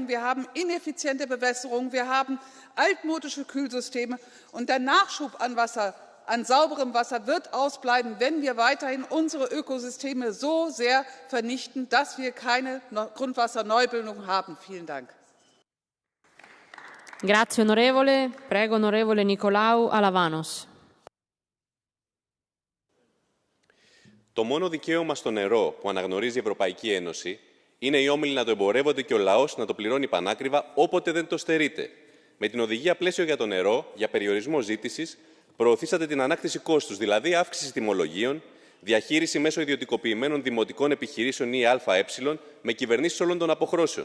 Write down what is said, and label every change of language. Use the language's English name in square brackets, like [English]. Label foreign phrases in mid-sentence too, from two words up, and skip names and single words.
[German] Wir haben ineffiziente Bewässerung. Wir haben altmodische Kühlsysteme. Und der Nachschub an sauberem Wasser wird ausbleiben, wenn wir weiterhin unsere Ökosysteme so sehr vernichten, dass wir keine Grundwasserneubildung haben. Vielen Dank. [Italian] Grazie onorevole. Prego onorevole Nicolaou Alavanos. [Greek] Το μόνο δικαίωμα στο νερό που αναγνωρίζει η Ευρωπαϊκή Ένωση είναι οι όμιλοι να το εμπορεύονται και ο λαός να το πληρώνει πανάκριβα όποτε δεν το στερείται. Με την οδηγία πλαίσιο για το νερό, για περιορισμό ζήτησης, προωθήσατε την ανάκτηση κόστους, δηλαδή αύξηση τιμολογίων, διαχείριση μέσω ιδιωτικοποιημένων δημοτικών επιχειρήσεων ή ΑΕ με κυβερνήσεις όλων των αποχρώσεων.